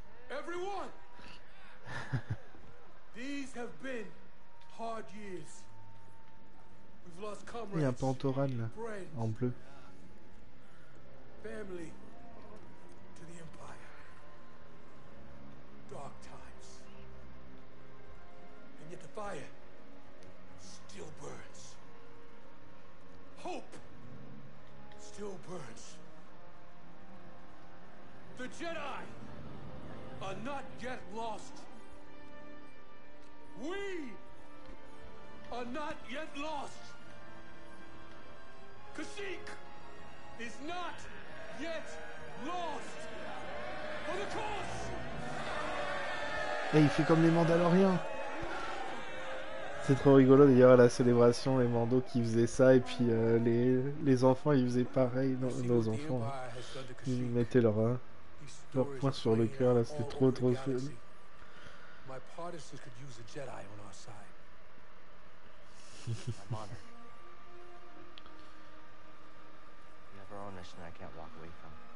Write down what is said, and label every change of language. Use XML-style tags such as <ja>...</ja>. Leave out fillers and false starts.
<en>Everyone, these have been hard years. We've lost comrades.</en> <fr>Il y a un Pantoran là, en bleu.</fr> <en>Family to the Empire. Dark times. And yet the fire still burns. Hope still burns. The Jedi are not yet lost. We are not yet lost. Kashyyyk is not yet lost. For the cause.</en> <fr>Et il fait comme les Mandaloriens. C'est trop rigolo d'ailleurs à la célébration, les Mandos qui faisaient ça et puis les enfants ils faisaient pareil. Nos enfants, ils mettaient leur poing sur le cœur là, c'était trop fun.</fr> <en>My partisans could use a Jedi on our side. I'm honored. for our own mission I can't walk away from.</en>